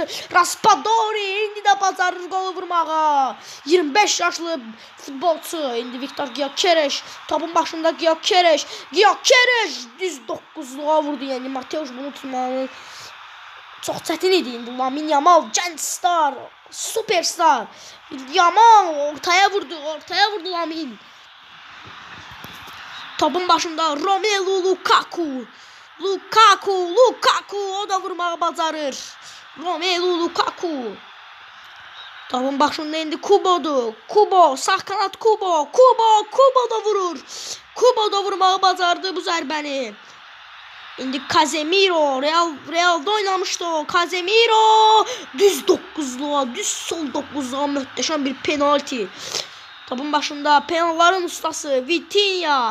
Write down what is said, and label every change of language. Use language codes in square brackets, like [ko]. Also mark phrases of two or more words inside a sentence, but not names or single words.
[az] Raspadori indi də bacarır qolu vurmağı. 25 yaşlı futbolçu. İndi Viktor Gyökeres. Topun başında Gyökeres. Düz 9'luğa vurdu. Yəni Mateus bunu tutmanın çox çətin idi. İndi Lamine Yamal, gənc star, superstar. Yamal ortaya vurdu Lamine. Topun başında Romelu Lukaku. O da vurmağı bacarır. Romelu Lukaku. Topun başında indi Kubo'dur. Kubo, sağ kanat Kubo da vurur. Kubo da vurmağı bacardı bu zərbəni. İndi Casemiro, Real'da oynamışdı o. Casemiro düz 9'luğa, düz sol 9'luğa möhtəşəm bir penalti. Topun başında penalların ustası Vitinha.